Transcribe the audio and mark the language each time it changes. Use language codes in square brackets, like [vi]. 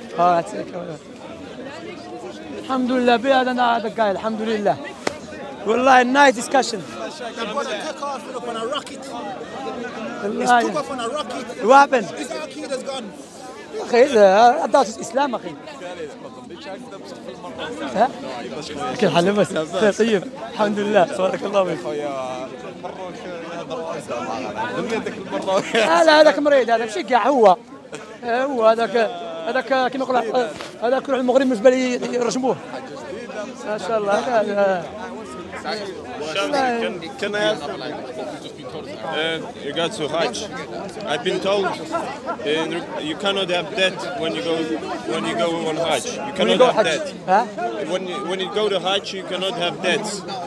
[en] All right, take care. Alhamdulillah, هذا guy, Alhamdulillah. Wallahi, nice discussion. They're going to take off on a rocket. It's Wallahi. took off on a rocket. What happened? His Aqida's gone. أخي I thought it's Islam أخي. [ar] ها؟ كل حال بس طيب الحمد لله تبارك الله فيك. لا هذاك مريض هذاك شقع هو هذاك كما يقول هذاك يروح المغرب بالنسبة لي يرجموه. ما شاء الله [en] Can I ask regards to Hajj? I've been told you cannot have debt when you go on Hajj. You cannot have debt. ها؟ When you go to Hajj, you cannot have debts.